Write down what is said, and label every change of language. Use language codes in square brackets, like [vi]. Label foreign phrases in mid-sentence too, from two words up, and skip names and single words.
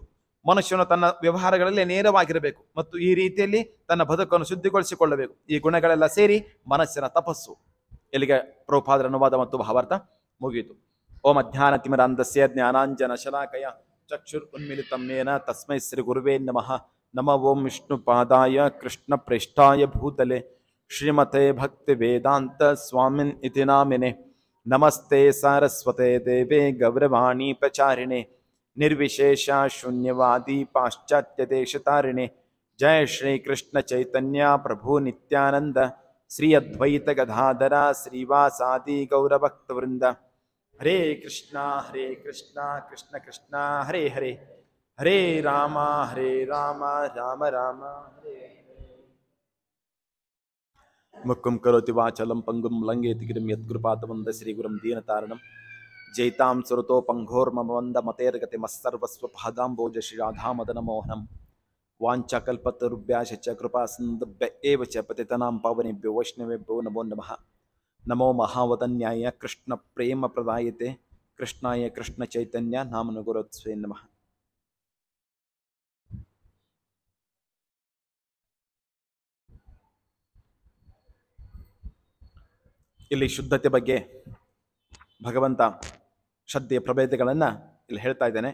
[kn] ಮನುಷ್ಯನು ತನ್ನ ವ್ಯವಹಾರಗಳಲ್ಲಿ ನೇರವಾಗಿರಬೇಕು ಮತ್ತು ಈ ರೀತಿಯಲ್ಲಿ ತನ್ನ ಬದುಕನ್ನು ಶುದ್ಧಿಗೊಳಿಸಿಕೊಳ್ಳಬೇಕು. ಈ ಗುಣಗಳೆಲ್ಲ ಸೇರಿ ಮನಸ್ಸಿನ ತಪಸ್ಸು. ಇಲ್ಲಿಗೆ ಪ್ರಭುಪಾದರ ಅನುವಾದ ಮತ್ತು ಭಾವಾರ್ಥ ಮುಗಿಯಿತು. [sa] ಓಂ ಅಜ್ಞಾನತಿಮಿರಾಂಧಸ್ಯ ಜ್ಞಾನಾಂಜನ ಶಲಾಕಯ ಚಕ್ಷುರ್ ಉನ್ಮಿಲಿತಂ ಯೇನ ತಸ್ಮೈ ಶ್ರೀ ಗುರುವೇ ನಮಃ. ನಮೋ ಓಂ ವಿಷ್ಣುಪಾದಾಯ ಕೃಷ್ಣ ಪ್ರೇಷ್ಠಾಯ ಭೂತಲೆ ಶ್ರೀಮತೆ ಭಕ್ತಿ ವೇದಾಂತ ಸ್ವಾಮಿನ್ ಇತಿ ನಾಮಿನೆ. ನಮಸ್ತೆ ಸಾರಸ್ವತೆ ದೇವೇ ಗೌರವಾಣಿ ಪ್ರಚಾರಿಣೆ ನಿರ್ವಿಶೇಷ ಶೂನ್ಯವಾದಿ ಪಾಶ್ಚಾತ್ಯ ದೇಶತಾರಿಣೆ. ಜಯ ಶ್ರೀ ಕೃಷ್ಣ ಚೈತನ್ಯ ಪ್ರಭು ನಿತ್ಯಾನಂದ ಶ್ರೀ ಅದ್ವೈತ ಗದಾಧರ ಶ್ರೀವಾಸಾದಿ ಗೌರಭಕ್ತವೃಂದ. ಹರೇ ಕೃಷ್ಣ ಕೃಷ್ಣ ಕೃಷ್ಣ ಹರೇ ಹರೇ, ಹರೇ ರಾಮ ರಾಮ ರಾಮ ಹರೇ ಹರೇ. ಮುಕ್ಕುಂ ಕರೋತಿ ವಾಚಲಂ ಪಂಗುಂ ಲಂಘೇತಿ ಗಿರಿಂ ಯತ್ಕೃಪಾತಮಂದ ಶ್ರೀ ಗುರುಂ ದೀನತಾರಣಂ. ಜೈತಾಂ ಸುರತೋ ಪಂಘೋರ್ಮಮಂದ ಮತೇರ್ಗತಿ ಮತ್ಸರ್ವಸ್ವ ಪಾದಾಂಬೋಜ ಶ್ರೀ ರಾಧಾಮದನ ಮೋಹನಂ. ವಾಂಛಾಕಲ್ಪತರುಭ್ಯಾಶ್ಚ ಕೃಪಾ ಸಿಂಧುಭ್ಯ ಏವ ಚ ಪತಿತನಾಂ ಪಾವನೇಭ್ಯೋ ವೈಷ್ಣವೇಭ್ಯೋ ನಮೋ ನಮಃ. ನಮೋ ಮಹಾವದನ್ಯಾಯ ಕೃಷ್ಣ ಪ್ರೇಮ ಪ್ರದಾಯತೆ ಕೃಷ್ಣಾಯ ಕೃಷ್ಣ ಚೈತನ್ಯ ನಾಮನ ಗುರುತ್ಸವೇ ನಮಃ. [kn] ಇಲ್ಲಿ ಶುದ್ಧತೆ ಬಗ್ಗೆ ಭಗವಂತ ಶ್ರದ್ಧೆಯ ಪ್ರಭೇದಗಳನ್ನು ಇಲ್ಲಿ ಹೇಳ್ತಾ ಇದ್ದೇನೆ.